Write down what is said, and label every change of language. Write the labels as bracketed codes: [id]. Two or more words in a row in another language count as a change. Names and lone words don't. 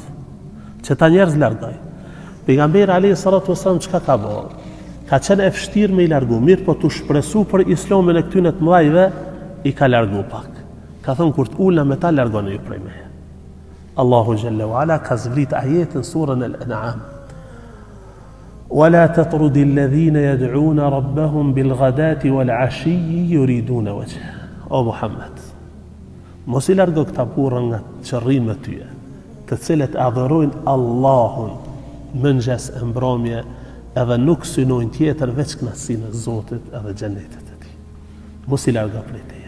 [sq] Që ta njerëz largoj. Pejgamberi [ar] عليه الصلاة والسلام [sq] çka ka bërë? Ka qenë e vështirë me i largu, mirë po të shpresu për Islamin e këtyne të mëdhajve, i ka largu pak. Ka thënë kur të ulna me ta largoni ju prej meje. [ar] الله جل وعلا [sq] ka zbrit ajetin surën Al-An'am. [ar] ولا تطرد الذين يدعون ربهم بالغداة والعشي يريدون وجهه. [sq] O Muhammed, mos i largo këta burra nga çrrin me tyje, të cilët adhurojnë Allahun mëngjes e mbrëmje, edhe nuk synojnë tjetër veç kënaqësinë e Zotit edhe xhenetit e tij. Mos i largo prej teje.